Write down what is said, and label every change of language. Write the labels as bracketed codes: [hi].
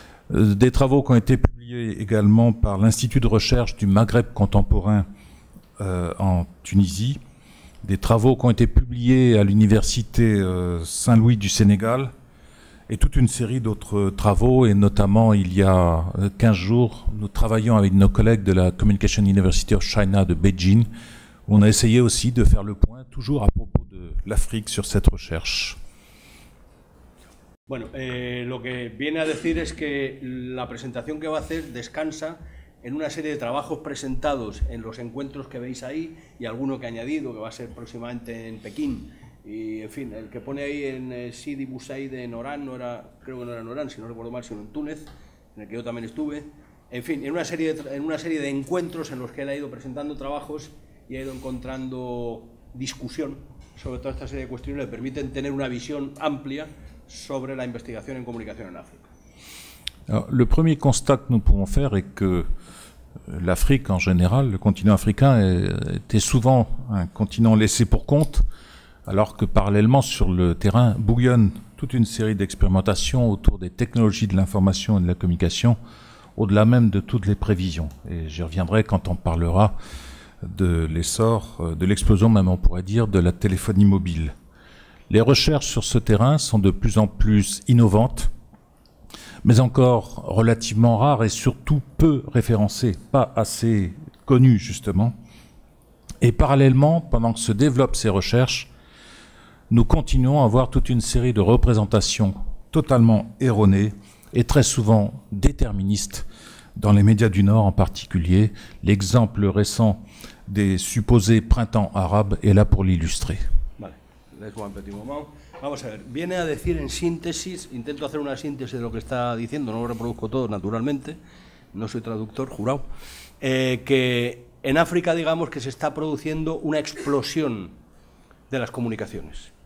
[fr] Des travaux qui ont été publiés également par l'Institut de recherche du Maghreb contemporain en Tunisie, des travaux qui ont été publiés à l'Université Saint-Louis du Sénégal, et toute une série d'autres travaux, et notamment il y a 15 jours, nous travaillons avec nos collègues de la Communication University of China de Beijing, où on a essayé aussi de faire le point, toujours à propos de l'Afrique, sur cette recherche. [es] Bueno, lo que viene a decir es que la presentación que va a hacer descansa en una serie de trabajos presentados en los encuentros que veis ahí y alguno que ha añadido, que va a ser próximamente en Pekín. Y, en fin, el que pone ahí en Sidi Bouzid en Oran, creo que no era en Oran, si no recuerdo mal, sino en Túnez, en el que yo también estuve. En fin, en una serie de encuentros en los que él ha ido presentando trabajos y ha ido encontrando discusión sobre toda esta serie de cuestiones que le permiten tener una visión amplia sobre la investigación en comunicación en África. [fr] Alors, le premier constat que nous pouvons faire est que l'Afrique en général, le continent africain, était souvent un continent laissé pour compte, alors que parallèlement sur le terrain bouillonne toute une série d'expérimentations autour des technologies de l'information et de la communication, au-delà même de toutes les prévisions. Et j'y reviendrai quand on parlera de l'essor, de l'explosion même on pourrait dire, de la téléphonie mobile. Les recherches sur ce terrain sont de plus en plus innovantes, mais encore relativement rares et surtout peu référencées, pas assez connues justement. Et parallèlement, pendant que se développent ces recherches, nous continuons à voir toute une série de représentations totalement erronées et très souvent déterministes dans les médias du Nord en particulier. L'exemple récent des supposés printemps arabes est là pour l'illustrer. [es] Vale, dejo un [fr] petit moment. [es] Vamos a ver, viene a decir en síntesis, intento hacer una síntesis de lo que está diciendo, no lo reproduzco todo naturalmente, no soy traductor, jurado, que en África digamos que se está produciendo una explosión de las comunicaciones.